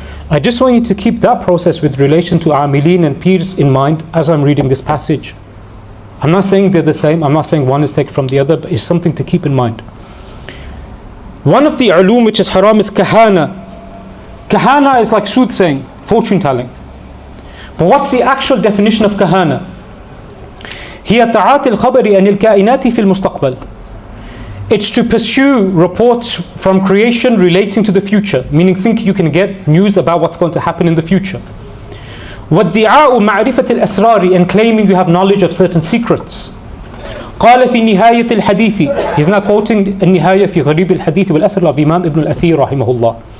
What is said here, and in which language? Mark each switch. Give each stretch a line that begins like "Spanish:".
English: I just want you to keep that process with relation to amilin and peers in mind as I'm reading this passage. I'm not saying they're the same, I'm not saying one is taken from the other, but it's something to keep in mind. One of the ulum which is haram is kahana. Kahana is like soothsaying, fortune telling. But what's the actual definition of kahana?
Arabic: هي تعاطي الخبر عن الكائنات في المستقبل.
English: It's to pursue reports from creation relating to the future, meaning think you can get news about what's going to happen in the future.
Arabic: وادعاء معرفة الأسرار,
English: and claiming you have knowledge of certain secrets.
Arabic: قال في نهاية الحديث,
English: he's now quoting
Arabic: النهاية في غريب الحديث والأثر of Imam Ibn al-Athir رحمه الله.